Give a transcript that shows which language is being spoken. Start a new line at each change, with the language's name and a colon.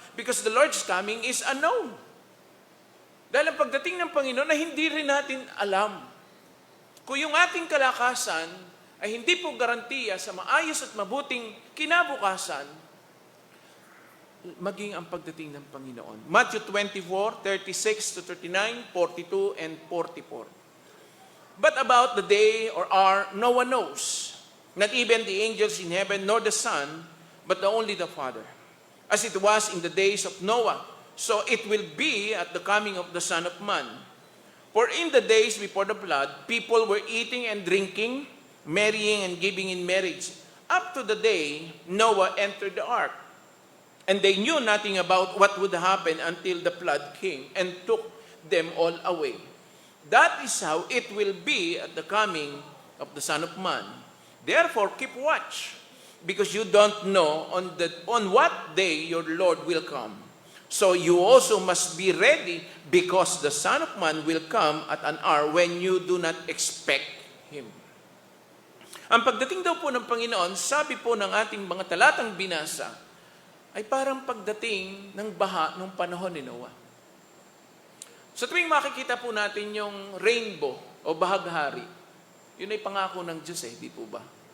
English: Because the Lord's coming is unknown.
Filipino: Dahil ang pagdating ng Panginoon na hindi rin natin alam. Kung yung ating kalakasan ay hindi po garantiya sa maayos at mabuting kinabukasan, maging ang pagdating ng Panginoon.
English: Matthew 24, 36 to 39, 42, and 44. But about the day or hour, no one knows. Not even the angels in heaven, nor the Son, but only the Father. As it was in the days of Noah, so it will be at the coming of the Son of Man. For in the days before the flood, people were eating and drinking, marrying and giving in marriage, up to the day Noah entered the ark. And they knew nothing about what would happen until the flood came and took them all away. That is how it will be at the coming of the Son of Man. Therefore, keep watch, because you don't know on what day your Lord will come. So you also must be ready, because the Son of Man will come at an hour when you do not expect Him.
Filipino: Ang pagdating daw po ng Panginoon, sabi po ng ating mga talatang binasa, ay parang pagdating ng baha nung panahon ni Noah. Sa tuwing makikita po natin yung rainbow o bahaghari, yun ay pangako ng Diyos di po ba?